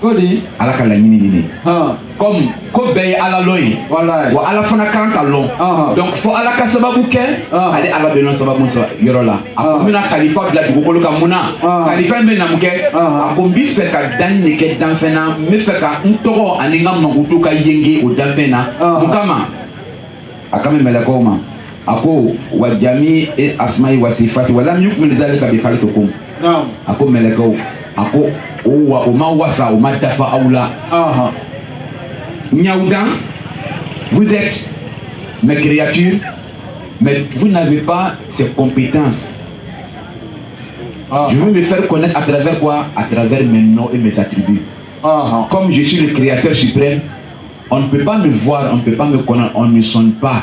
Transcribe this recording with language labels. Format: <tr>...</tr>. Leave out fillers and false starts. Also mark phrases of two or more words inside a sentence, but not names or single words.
<bm>Kodi. Ala ka laɲini nin comme ko bɛɛ ye Ala lɔn ye wa Ala fana kan ka lɔn donc fo Ala ka sababu kɛ ale Ala bɛ lɔn sababu yɔrɔ la a ko n bɛna kalifa bila dugukolo kan mun na kalifa in bɛ na mun kɛ a ko n bɛ fɛ ka danni de kɛ danfɛn na n bɛ fɛ ka n tɔgɔ ani n ka mankutu ka yenge o danfɛn na mun kama a ka mɛn mɛlɛkɛw ma a ko</bm> <ar>وجميع أسمائي وصفاتي ولم يكمل ذلك بخلقكم</ar> <bm>a ko mɛlɛkɛw a ko o ma wasa o ma dafa aw la Niaoudan,</bm> <fr>vous êtes mes créatures, mais vous n'avez pas ces compétences. Je veux me faire connaître à travers quoi? À travers mes noms et mes attributs. Comme je suis le créateur suprême, on ne peut pas me voir, on ne peut pas me connaître, on ne sonne pas.</fr>